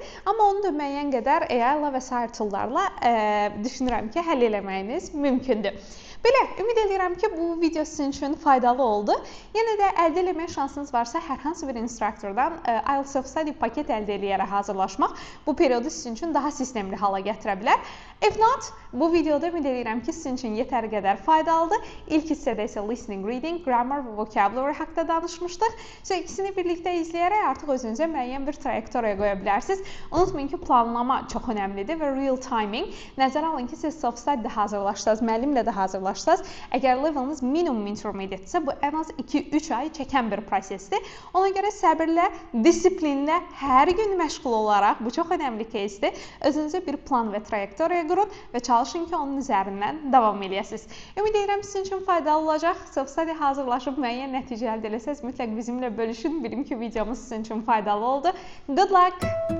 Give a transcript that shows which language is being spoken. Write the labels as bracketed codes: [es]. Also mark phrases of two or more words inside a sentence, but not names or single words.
[az] Amma onu da müəyyən qədər AI-la və sair toollarla düşünürəm ki, həll eləməyiniz mümkündür. Belə, ümid edirəm ki, bu video sizin üçün faydalı oldu. Yenə də əldə eləmək şansınız varsa, hər hansı bir instruktordan IELTS Self-Study paket əldə eləyərək hazırlaşmaq bu periodu sizin üçün daha sistemli hala gətirə bilər. [en] If not, [az] bu videoda ümid edirəm ki, sizin üçün yetəri qədər faydalıdır. İlk hissədə isə listening, reading, grammar və vocabulary haqda danışmışdıq. İkisini birlikdə izləyərək artıq özünüzə müəyyən bir trayektoriya qoya bilərsiniz. Unutmayın ki, planlama çox önəmlidir və [en] real timing. [az] Nəzərə alın ki, siz self-study də hazırlaşdınız, müəllimlə də hazırlaşdınız. hazırlaşsaz, əgər leveliniz minimum intermediate-sə, bu ən az 2-3 ay çəkən bir prosesdir. Ona görə səbirlə, disiplinlə, hər gün məşğul olaraq, bu çox önəmli кейsdir, özünüzə bir plan və trayektoriya qurun və çalışın ki, onun üzərindən davam edəsiniz. Ümid edirəm sizin üçün faydalı olacaq. Self-study hazırlaşıb müəyyən nəticə əldə etsəz, mütləq bizimlə bölüşün. Bilim ki, videomuz sizin üçün faydalı oldu. [en] Good luck!